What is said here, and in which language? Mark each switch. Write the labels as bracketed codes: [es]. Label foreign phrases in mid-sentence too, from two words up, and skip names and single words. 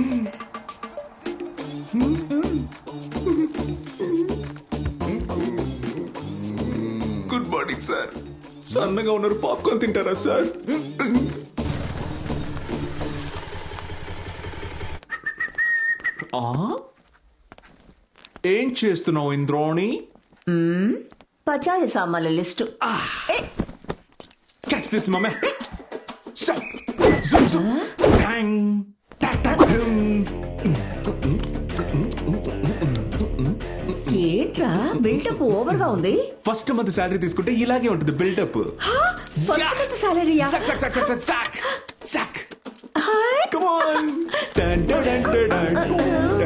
[en] Good morning sir. [te] సన్నగా ఉన్నారు, పాప్కార్న్ తింటారా సార్? ఏం చేస్తున్నావు ఇంద్రాణి? పచారీ సామాన్ల లిస్టు. [en] Catch this, mama. Zoom, zoom. Bang. Tak, tak, dum. [te] ఏంట్రా [en] build-up over [te] గా ఉంది? [en] first month salary [te] తీసుకుంటే ఇలాగే ఉంటుంది బిల్డప్. [en] first month salary-ya? Sack, sack, sack, sack, sack, sack, sack. Come on. Dun, dun, dun, dun, dun.